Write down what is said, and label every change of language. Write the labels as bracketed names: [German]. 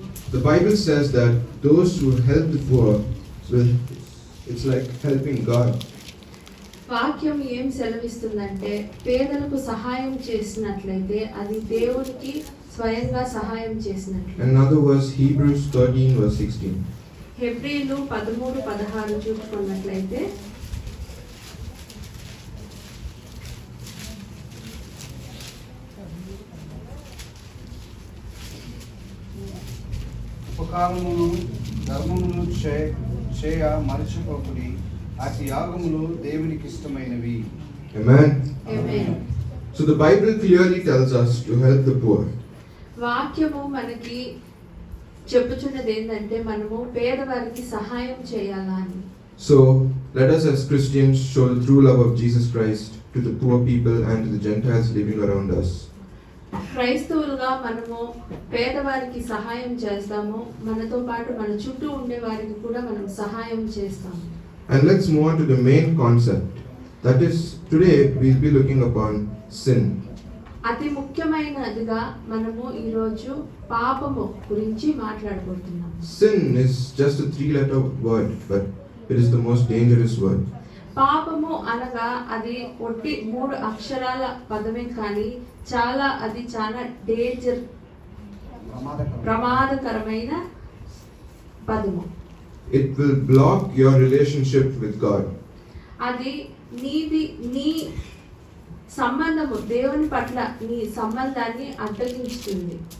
[English] The Bible says that those who help the poor will, it's like helping God. [Telugu] వాక్యం ఏం సెలవిస్తుందంటే పేదలకు సహాయం చేసినట్లయితే అది దేవునికి స్వయంగా సహాయం చేసినట్లు. [English] Another verse, Hebrews 13 verse 16. [Telugu] హెబ్రీలు 13:16 చూసుకున్నట్లయితే ఉపకారమును ధర్మమును చేయ మరచిపోకుడి, అతి యాగములు దేవునికి ఇష్టమైనవి. [English] Amen. Amen. So the Bible clearly tells us to help the poor. [Telugu] వాక్యము మనకి చెప్పుచున్నది ఏంటంటే మనము పేదవారికి సహాయం చేయాలా అని. [English] So let us as Christians show the true love of Jesus Christ to the poor people and to the Gentiles living around us. [Telugu] క్రైస్తవులుగా మనము పేదవారికి సహాయం చేస్తాము, మనతో పాటు మన చుట్టూ ఉండే వారికి కూడా మనం సహాయం చేస్తాము. [English] And let's move on to the main concept. That is, today we'll be looking upon sin. [Telugu] అతి ముఖ్యమైనదిగా మనము ఈరోజు పాపము గురించి మాట్లాడబోతున్నాం. [English] Sin is just a 3-letter word, but it is the most dangerous word. [Telugu] పాపము అనగా అది ఒట్టి 3 అక్షరాల పదమే కానీ అది చాలా డేంజర్, ప్రమాదకరమైన పదము. [English] It will block your relationship with God. [Telugu] అది నీ సంబంధము దేవుని పట్ల నీ సంబంధాన్ని అడ్డగించుతుంది.